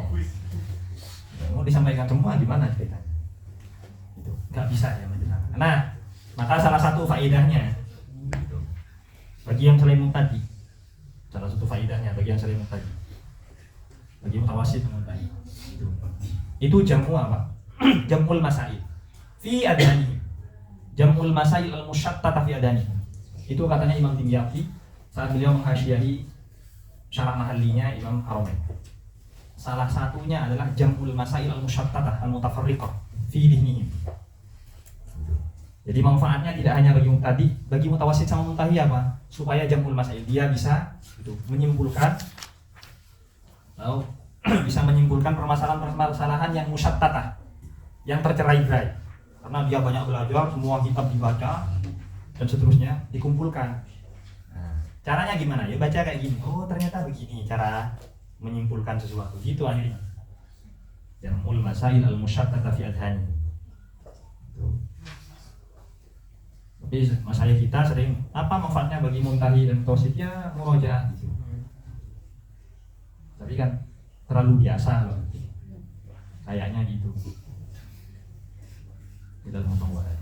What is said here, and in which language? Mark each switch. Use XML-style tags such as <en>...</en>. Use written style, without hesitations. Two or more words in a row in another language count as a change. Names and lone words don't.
<id>Mau disampaikan semua gimana ceritanya? Itu nggak bisa ya menjelaskan. Nah, maka salah satu faedahnya bagi yang selain muktadi, salah satu faedahnya bagi yang selain muktadi, bagi mutawassit muktadi, itu jamu apa?</id> <ar>جمع المسائل في الذهن. جمع المسائل المشتتة في الذهن.</ar> <id>Itu katanya Imam Dimyati saat beliau menghasyiahi syarah mahallinya Imam Haramain. Salah satunya adalah</id> <ar>جمع المسائل المشتتة المتفرقة في ذهنه.</ar> <id>Jadi manfaatnya tidak hanya bagi muktadi, bagi mutawassit sama muntahi apa? Supaya</id> <ar>جمع المسائل</ar> <id>dia bisa menyimpulkan atau bisa menyimpulkan permasalahan-permasalahan yang musyattah, yang tercerai-berai. Karena dia banyak belajar, semua kitab dibaca dan seterusnya dikumpulkan. Nah, caranya gimana? Ya baca kayak gini. Oh, ternyata begini cara menyimpulkan sesuatu, gitu akhirnya.</id> <ar>جمع المسائل المشتتة في الذهن.</ar> <id>Tapi masalah kita sering apa manfaatnya bagi muntahi dan mutawassit ya murojaah gitu. Tapi kan terlalu biasa loh. Kayaknya gitu. Kita mau tahu aja.</id>